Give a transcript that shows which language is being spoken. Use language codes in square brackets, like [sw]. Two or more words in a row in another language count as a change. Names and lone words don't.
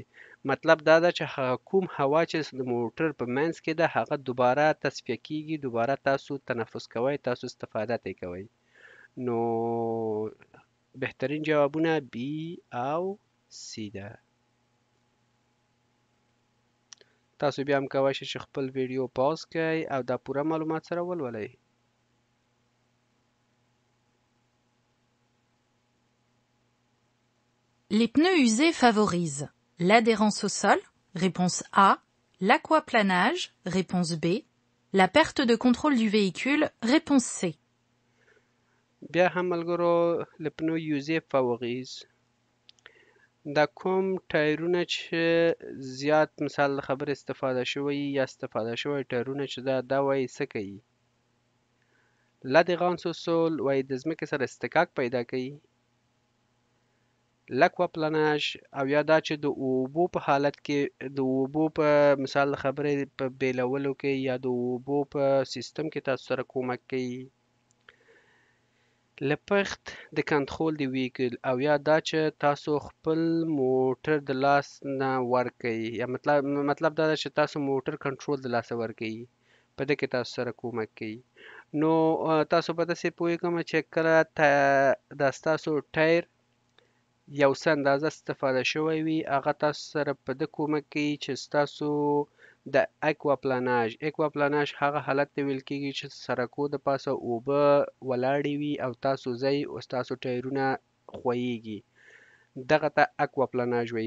[ps] مطلب دا ده چې هغه کوم هوا چې د موټر په منځ کې ده هغه دوباره تصفیه کېږي، دوباره تاسو تنفس کوئ، تاسو استفاده ترې کوئ. نو بهترین جوابونه بی او سی ده. تاسو بیا هم کولی شئ چې خپل ویډیو پاز کړئ او دا پوره معلومات سره ولولئ. [fr] Les pneus usés favorisent l'adhérence au sol, réponse A, l'aquaplanage, réponse B, la perte de contrôle du véhicule, réponse C. [ps] بیا هم ملګرو [fr] le pneu usé favorise [ps] دا کوم ټایرونه چې زیات مثال د خبرې استفاده شوی یا استفاده شوی ټایرونه چې دا وایي څه کوي؟ [fr] l'adhérence au sol [ps] وایي د ځمکې سره اصطکاک پیدا کوي. l'aquaplanage او یا دا چې د اوبو په حالت کې د اوبو په مثال د خبرې په بیلولو کې یا د اوبو په سیستم کې تاسو سره کومک کوي. [fr] la perte de contrôle du véhicule [ps] او یا دا چې تاسو خپل موټر د لاس نه ورکئ یا مطلب دا ده چې تاسو موټر کنټرول د لاسه ورکئ، په دې کې تاسو سره کومک کوي. نو تاسو به داسې پوهېږم چې کله دا ستاسو ټایر یو څه اندازه استفاده شوی وي هغه تاسو سره په ده کومک کوي چې ستاسو د اکواپلاناژ هغه حالت ته ویل کېږي چې سرکو د پاسه اوبه ولاړې وي او تاسو ځئ او ستاسو ټایرونه ښویېږي، دغه ته اکواپلاناژ وایي.